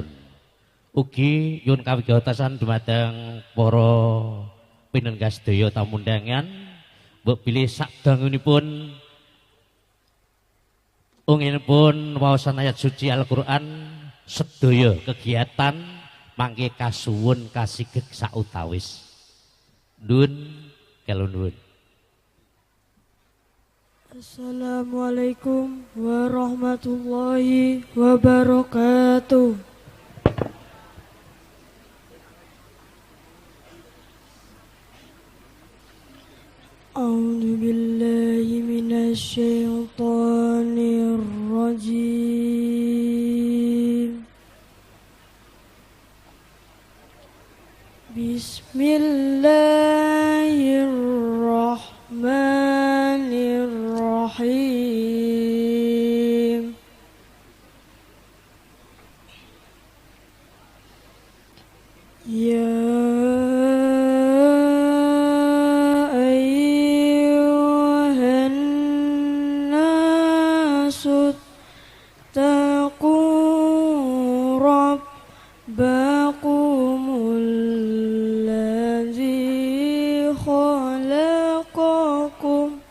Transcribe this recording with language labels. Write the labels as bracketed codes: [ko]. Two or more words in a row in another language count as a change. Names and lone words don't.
[jv] Ugi nyuwun kawigaosan dumateng para pinenggah sedaya tamu undangan mbok bilih sadangunipun unginipun waosan ayat suci Al-Qur'an sedaya kegiatan mangke kasuwun kasigeg sautawis. Nun kelo nuwun. [ar] السلام عليكم ورحمة الله وبركاته. أعوذ بالله من الشيطان الرجيم. بسم الله الرحمن الرحيم. يا أيها الناس اتقوا ربكم الذي خلقكم